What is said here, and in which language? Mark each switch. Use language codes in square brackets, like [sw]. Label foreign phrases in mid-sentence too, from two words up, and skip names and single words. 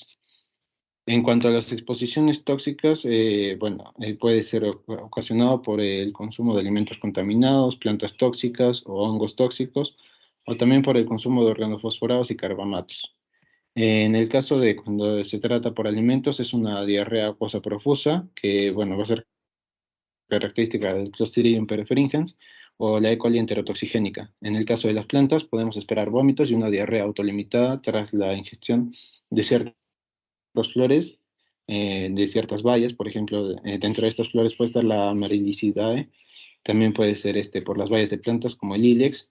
[es] En cuanto a las exposiciones tóxicas, bueno, puede ser ocasionado por el consumo de alimentos contaminados, plantas tóxicas o hongos tóxicos, o también por el consumo de organofosforados y carbamatos. En el caso de cuando se trata por alimentos, es una diarrea acuosa profusa, que bueno, va a ser característica del Clostridium perfringens o la E. coli enterotoxigénica. En el caso de las plantas, podemos esperar vómitos y una diarrea autolimitada tras la ingestión de ciertas flores, de ciertas bayas. Por ejemplo, dentro de estas flores puede estar la Amaryllidae, también puede ser por las bayas de plantas como el Ilex.